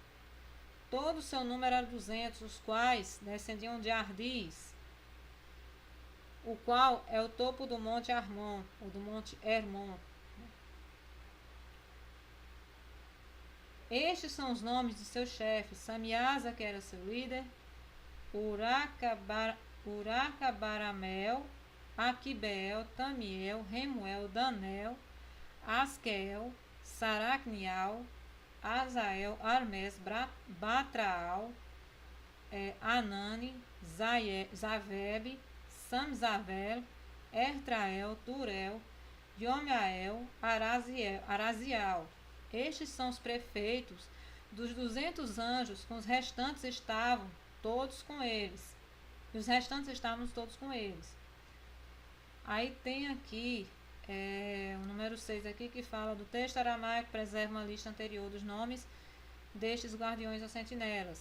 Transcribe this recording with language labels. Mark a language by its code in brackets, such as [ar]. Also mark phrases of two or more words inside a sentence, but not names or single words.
[pt] Todo o seu número era 200, os quais descendiam de Ardiz, o qual é o topo do monte Armon, ou do monte Hermon. Estes são os nomes de seus chefes: Samiasa, que era seu líder, Uracabaramel, Aquibeel, Tamiel, Remuel, Danel, Asquel, Saracnial, Azael, Armes, Batraal, Anani, Zaveb, Samzavel, Ertrael, Turel, Yomiael, Arazial. Estes são os prefeitos dos 200 anjos, com os restantes estavam todos com eles. E os restantes estávamos todos com eles. Aí tem aqui o número 6 aqui, que fala do texto aramaico, preserva uma lista anterior dos nomes destes guardiões ou sentinelas.